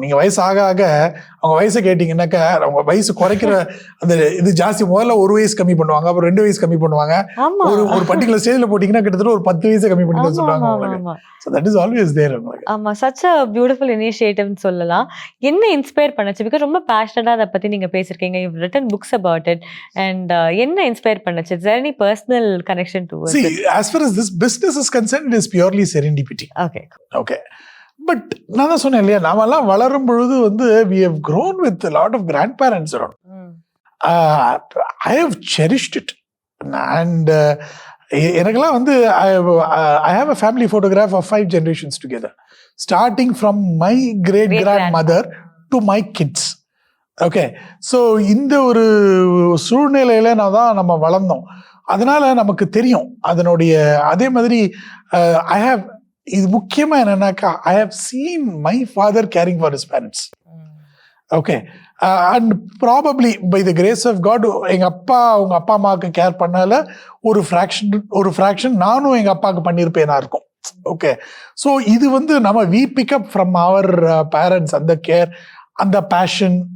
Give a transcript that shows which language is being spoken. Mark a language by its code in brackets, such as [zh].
[ta] நீங்க வயசு ஆக ஆக அவங்க வயசை கேட்டீங்கன்னாக்கா அவங்க வயசு குறைக்கிற அந்த இது ஜாஸ்தி. முதல்ல 1 வயசு கம்மி பண்ணுவாங்க, அப்புறம் 2 வயசு கம்மி பண்ணுவாங்க. ஒரு பர்டிகுலர் ஸ்டேஜ்ல போட்டீங்கன்னா கிட்டத்தட்ட ஒரு 10 வயசு கம்மி பண்ணி சொல்லுவாங்க. [en] So that is always there. [ta] ஆமா, [en] such a beautiful initiative [ta] சொல்லலாம். என்ன இன்ஸ்பயர் பண்ணுச்சு? பிகாஸ் ரொம்ப பேஷனட்டா அதை பத்தி நீங்க பேசிருக்கீங்க. [en] You've written books about it. [ta] And என்ன இன்ஸ்பயர் பண்ணுச்சு? [en] Is there any personal connection to it? See, as far as this business is concerned, it is purely serendipity. Okay. [ta] But நான் தான் சொன்னேன் இல்லையா, நாமெல்லாம் வளரும் பொழுது வந்து [en] we have grown with a lot of grandparents around. I have cherished it. And [ta] எனக்கெல்லாம் வந்து [en] I have a family photograph of 5 generations together, starting from my great grandmother to my kids. [ta] Okay, so இந்த ஒரு சூழ்நிலையில நம்ம வளர்ந்தோம். அதனால நமக்கு தெரியும் அதனுடைய. அதே மாதிரி [en] I have, [ta] இது முக்கியமா என்னன்னாக்கா, [en] I have seen my father caring for his parents. Okay. And probably by the grace of God, [ta] எங்க உங்க அப்பா அம்மாவுக்கு கேர் பண்ணால ஒரு ஃப்ராக்ஷன் நானும் எங்க அப்பாவுக்கு பண்ணியிருப்பேனா இருக்கும். ஓகே, ஸோ இது வந்து நம்ம [en] we pick up from our parents, [ta] அந்த கேர், அந்த பேஷன்.